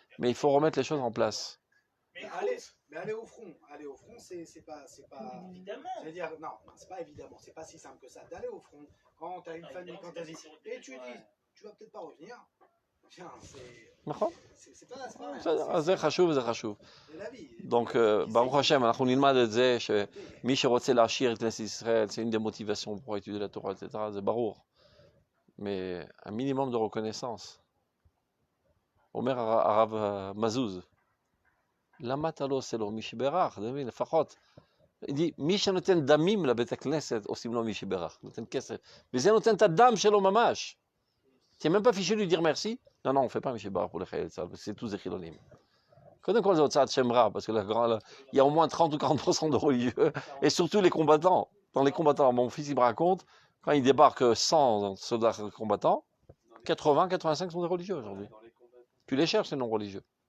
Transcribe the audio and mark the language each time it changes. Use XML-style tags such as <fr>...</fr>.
<fr>Mais il faut remettre les choses en place. Mais aller au front, c'est pas. Évidemment. C'est-à-dire, non, c'est pas évidemment, c'est pas si simple que ça. D'aller au front, quand t'as une famille, quand t'as des. Et tu dis, tu vas peut-être pas revenir. Tiens, c'est pas rien.</fr> <he>זה חשוב וזה חשוב.</he> <fr>C'est la vie.</fr> <he>Donc, ברוך השם, אנחנו נלמד את זה שמי שרוצה להשאיר את כנסת ישראל,</he> <fr>c'est une des motivations pour étudier la Torah, etc.</fr> <he>זה ברור.</he> <fr>Mais un minimum de reconnaissance.</fr> <he>אומר הרב מזוז, למה אתה לא עושה לו מי שברך? לפחות.</he> <fr>il dit,</fr> <he>מי שנותן דמים לבית הכנסת, עושים לו מי שברך. נותן כסף. וזה נותן את הדם שלו ממש.</he> <fr>Tu n'es même pas fichu de lui dire merci? Non, on ne fait pas M. Bar pour les Chayel Tzal, c'est tous des Chilonim. Quand on cause Otsat Shemra, parce que il y a au moins 30 ou 40% de religieux, et surtout les combattants. Dans les combattants, mon fils il me raconte, quand il débarque 100 soldats combattants, 80-85 sont des religieux aujourd'hui. Tu les cherches, ces non-religieux.</fr>